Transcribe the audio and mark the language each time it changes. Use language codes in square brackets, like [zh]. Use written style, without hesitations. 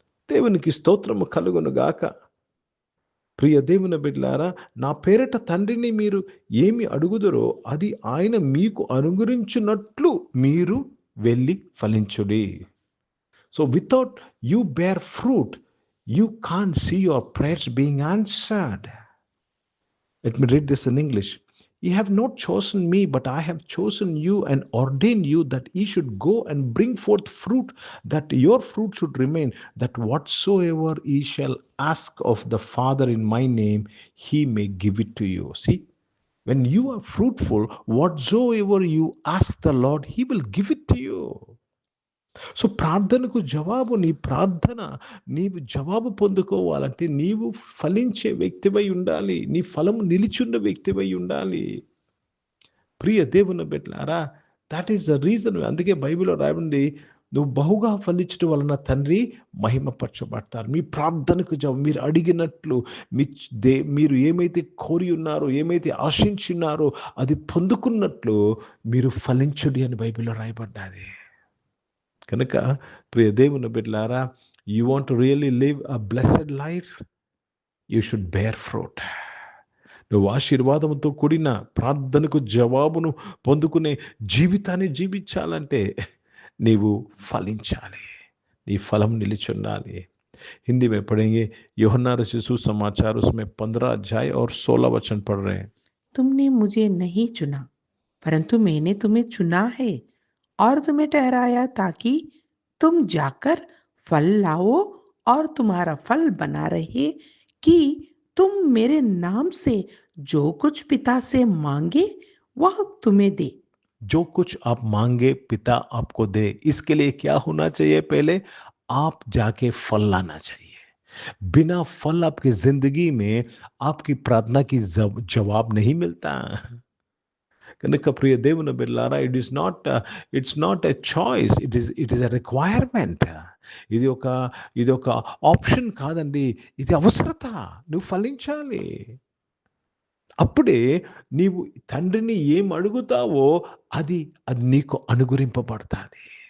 [te] దేవునికి స్తోత్రము కలుగునుగాక. ప్రియ దేవుని బిడ్డలారా, నా పేరట తండ్రిని మీరు ఏమి అడుగుదరో అది ఆయన మీకు అనుగ్రహించినట్లు మీరు వెళ్ళి ఫలించుడి. [en] So without you bear fruit you can't see your prayers being answered. Let me read this in English. You have not chosen me, but I have chosen you and ordained you that ye should go and bring forth fruit, that your fruit should remain, that whatsoever ye shall ask of the Father in my name, he may give it to you. See, when you are fruitful, whatsoever you ask the Lord, he will give it to you. [te] So ప్రార్థనకు జవాబు, నీ ప్రార్థన నీవు జవాబు పొందుకోవాలంటే నీవు ఫలించే వ్యక్తివై ఉండాలి. నీ ఫలము నిలిచున్న వ్యక్తివై ఉండాలి. ప్రియ దేవుని బిడ్డలారా, [en] That is the reason. [te] అందుకే బైబిల్లో రాయబడింది, నువ్వు బహుగా ఫలించడం వలన తండ్రి మహిమపరచబడతారు. మీ ప్రార్థనకు జవాబు, మీరు అడిగినట్లు మీరు ఏమైతే కోరి ఉన్నారో, ఏమైతే ఆశించున్నారో అది పొందుకున్నట్లు మీరు ఫలించుడి అని బైబిల్లో రాయబడ్డాది. కనుక ప్రియ దేవుని బిడ్డలారా, [en] You want to really live a blessed life, you should bear fruit. [te] నువ్వు ఆశీర్వాదంతో కూడిన ప్రార్థనకు జవాబును పొందుకునే జీవితాన్ని జీవించాలంటే నీవు ఫలించాలి, నీ ఫలం నిలిచుండాలి. [hi] हिंदी में पढ़ेंगे। यूहन्ना रचित सुसमाचार उसमें 15 अध्याय और 16 वचन पढ़ रहे हैं। तुमने मुझे नहीं चुना, परंतु मैंने तुम्हें चुना है और तुम्हें ठहराया ताकि तुम जाकर फल लाओ और तुम्हारा फल बना रहे, कि तुम मेरे नाम से जो कुछ पिता से मांगे वह तुम्हें दे। जो कुछ आप मांगे पिता आपको दे। इसके लिए क्या होना चाहिए? पहले आप जाके फल लाना चाहिए। बिना फल आपकी जिंदगी में आपकी प्रार्थना की जवाब नहीं मिलता। [te] కనుక ప్రియ దేవుని బిడ్డలారా, [en] It's not a choice, it is a requirement. [te] ఇది ఒక ఆప్షన్ కాదండి, ఇది అవసరత. నువ్వు ఫలించాలి. అప్పుడే నీవు తండ్రిని ఏం అడుగుతావో అది నీకు అనుగ్రహింపబడుతుంది.